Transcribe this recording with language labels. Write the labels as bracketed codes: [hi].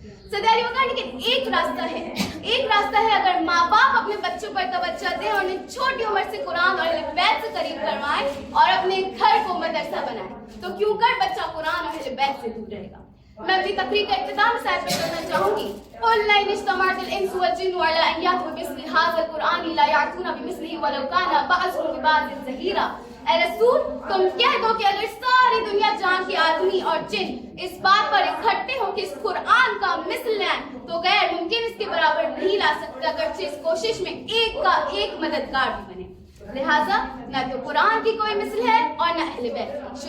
[ur] صدر علی وقار، لیکن ایک راستہ ہے اگر ماں باپ اپنے بچوں پر توجہ دیں اور انہیں چھوٹی عمر سے قرآن اور اہل بیت سے قریب کروائیں اور اپنے گھر کو مدرسہ بنائیں تو کیوں کر بچہ قرآن اور اہل بیت سے دور رہے گا. میں اپنی تقریر کا اختتام صاحب کرنا چاہوں گی. [ar] قل لئن اجتمعت الانس والجن على ان يأتوا بمثل هذا القرآن لا يأتون بمثله ولو كان بعضهم لبعض ظهيرا. [ur] اے رسول، تم کہہ دو کہ اگر ساری دنیا جان کے آدمی اور جن اس بات پر اکٹھے ہو کہ اس قرآن کا مثل لائیں تو غیر ممکن اس کے برابر نہیں لا سکتا، اگرچہ اس کوشش میں ایک کا ایک مددگار بھی بنے. لہٰذا نہ تو قرآن کی کوئی مثل ہے اور نہ اہل بیت کی.